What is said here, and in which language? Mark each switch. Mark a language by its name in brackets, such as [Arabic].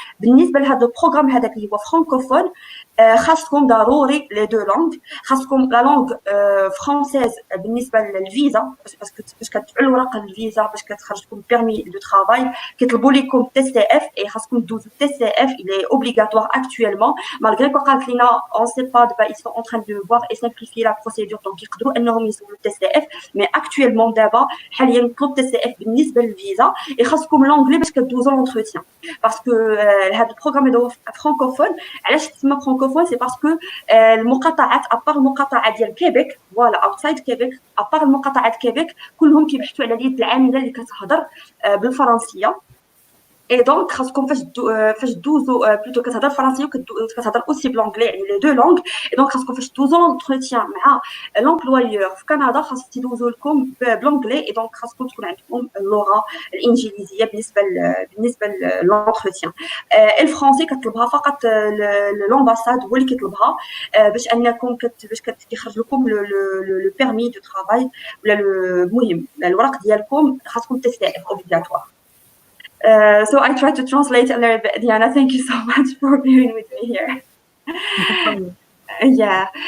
[Arabic] بالنسبه لهذا البروغرام هذاك اللي هو فرانكوفون، خاصكم ضروري لي دو لونغ. خاصكم لا لونغ فرونسيز بالنسبه للفيزا، باش كتدفعوا الوراق الفيزا باش كتخرجكم بيرمي دو ترافاي، كيطلبوا لكم TCF et خاصكم تدوزوا TCF. [French] il est obligatoire actuellement, malgré que [Arabic] قالت لنا [French] on sait pas, ils sont en train de voir et simplifier la procédure, donc [Arabic] يقدروا انهم يسولوا [French] TCF. mais actuellement [Arabic] دابا حاليا مطلوب TCF بالنسبه للفيزا، et خاصكم لونجلي باش كدوزوا l'entretien. [French] parce que [Arabic] هذا البروغرام هذا فرانكوفون. علاش تسمى فرانكوفون؟ سي باسكو المقاطعات ابار المقاطعه ديال كيبيك، فوالا اوتسايد كيبيك، ابار المقاطعات كيبيك كلهم كيبحثوا على اليد العامله اللي كتهضر بالفرنسيه. اي دونك خاصكم فاش دوزو بلوتو كتهضر فرنسيه وكتهضر اوسي بلونجلي، يعني لي دو لونغ. اي دونك خاصكم فاش دوزو لونتروتيان مع لومبلويور في كندا خاص تدوزو لكم بلونجلي. اي دونك خاصكم تكون عندكم اللغه الانجليزيه بالنسبه للونتروتيان. الفرنسي كتطلبها فقط لومباساد، هو اللي كيطلبها باش انكم باش كيخرج لكم لو بيرمي دو ترافاي، ولا المهم الوراق ديالكم خاصكم تيستي اوبليغاتوار. [English] So I tried to translate a little bit. Dianna, thank you so much for being with me here. Yeah.